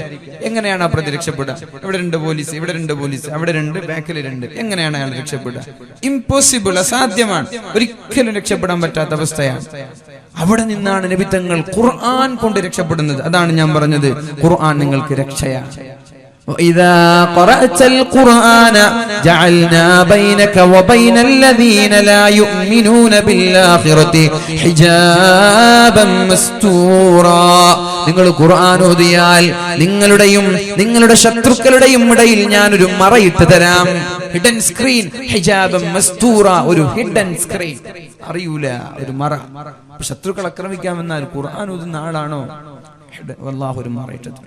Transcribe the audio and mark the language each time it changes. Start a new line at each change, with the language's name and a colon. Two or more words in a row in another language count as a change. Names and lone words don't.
Malayalam: എങ്ങനെയാണ് ആ പ്രതി രക്ഷപ്പെടുക? ഇവിടെ 2 പോലീസ്, ഇവിടെ 2 പോലീസ്, അവിടെ 2, ബാക്കിൽ 2. എങ്ങനെയാണ് അയാൾ രക്ഷപ്പെടുക? ഇംപോസിബിൾ, അസാധ്യമാണ്. ഒരിക്കലും രക്ഷപ്പെടാൻ പറ്റാത്ത അവസ്ഥയാണ്. അവിടെ നിന്നാണ് നബി തങ്ങൾ ഖുർആൻ കൊണ്ട് രക്ഷപ്പെടുന്നത്. അതാണ് ഞാൻ പറഞ്ഞത്, ഖുർആൻ നിങ്ങൾക്ക് രക്ഷയാണ്.
Arabic: وَإِذَا قَرَأْتَ الْقُرْآنَ جَعَلْنَا بَيْنَكَ وَبَيْنَ الَّذِينَ لَا يُؤْمِنُونَ بِالْآخِرَةِ حِجَابًا مَسْتُورًا.
Malayalam: നിങ്ങൾ ഖുർആൻ ഓതിയാൽ നിങ്ങളുടെയും നിങ്ങളുടെ ശത്രുക്കളുടെയും ഇടയിൽ ഞാനൊരു മറയിട്ട് തരാം.
English: hidden screen,
Arabic: حجابا مستورا,
English: ഒരു hidden screen.
Malayalam: അറിയൂല, ഒരു മറ. ശത്രുക്കൾ ആക്രമിക്കാമെന്നാൽ ഖുർആൻ ഓതുന്ന ആളാണോ? വല്ലാഹു, ഒരു മറയിട്ട് തരും.